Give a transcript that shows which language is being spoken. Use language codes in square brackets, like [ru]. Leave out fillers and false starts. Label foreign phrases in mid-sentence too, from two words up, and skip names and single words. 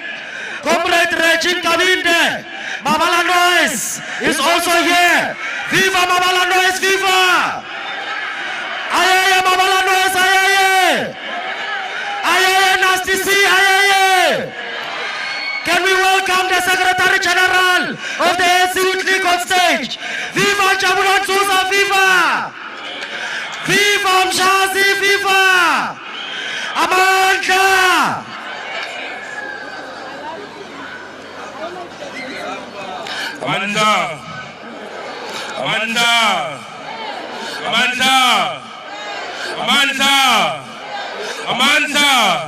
[en] Comrade Regine Kabinde, Mabala Noise is also here. Viva Mabala Noise, viva! Ayaye Mabala Noise, ayaye! Ayaye Nasty C, ayaye! Can we welcome the Secretary General of the ANCYL on stage? Viva Jabulan Souza, viva! Viva Mshazi, viva! Amanda! Amanda! Amanda! Amanda! Amanda! Amanda!